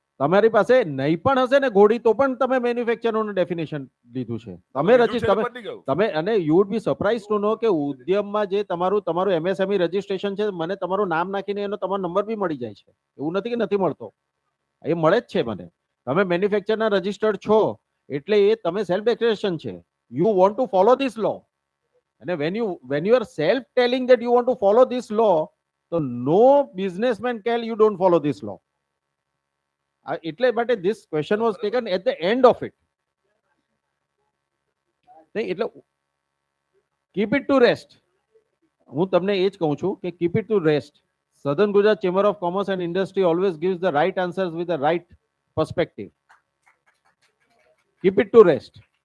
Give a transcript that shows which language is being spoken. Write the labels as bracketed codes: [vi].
[gu] તમારી પાસે નહીં પણ હશે ને ઘોડી તો પણ તમે મેન્યુફેક્ચરરનું ડેફિનેશન લીધું છે, તમે અને [en] you would be surprise to know [gu] કે ઉદ્યમમાં જે તમારું MSME રજીસ્ટ્રેશન છે, મને તમારું નામ નાખીને એનો તમારો નંબર બી મળી જાય છે. એવું નથી કે નથી મળતો, એ મળે જ છે મને. તમે મેન્યુફેક્ચરના રજીસ્ટર્ડ છો એટલે એ તમે સેલ્ફ ડિક્લેરેશન છે. [en] You want to follow this law, અને when you are self telling that you want to follow this law, so no businessman can you don't follow this law. [gu] એટલે માટે [en] this question was taken at the end of it. [gu] નહીં એટલે [en] keep it to rest. [gu] હું તમને એ જ કહું છું કે [en] keep it to rest. Southern Gujarat Chamber of Commerce and Industry always gives the right answers with the right perspective. Keep it to rest.